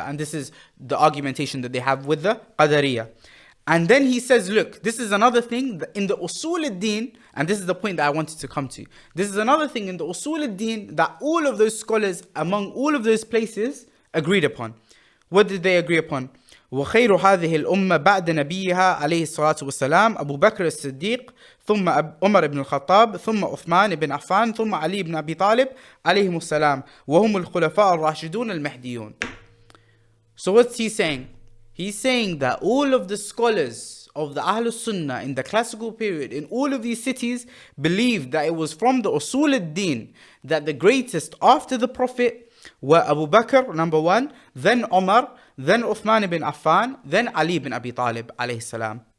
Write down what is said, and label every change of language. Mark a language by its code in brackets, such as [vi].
[en] And this is the argumentation that they have with the Qadariyah. And then he says, look, this is another thing in the usul al-din, and this is the point that I wanted to come to. This is another thing in the usul al-din that all of those scholars among all of those places agreed upon. What did they agree upon? [ar] وخير هذه الأمة بعد نبيها عليه الصلاة والسلام أبو بكر الصديق ثم عمر بن الخطاب ثم عثمان بن عفان ثم علي بن أبي طالب عليهم السلام وهم الخلفاء الراشدون المهديون. [en] So what's he saying? He's saying that all of the scholars of the Ahlul Sunnah in the classical period in all of these cities believed that it was from the Usul al-Din that the greatest after the Prophet were Abu Bakr, number one, then Umar, then Uthman ibn Affan, then Ali ibn Abi Talib alayhi salam.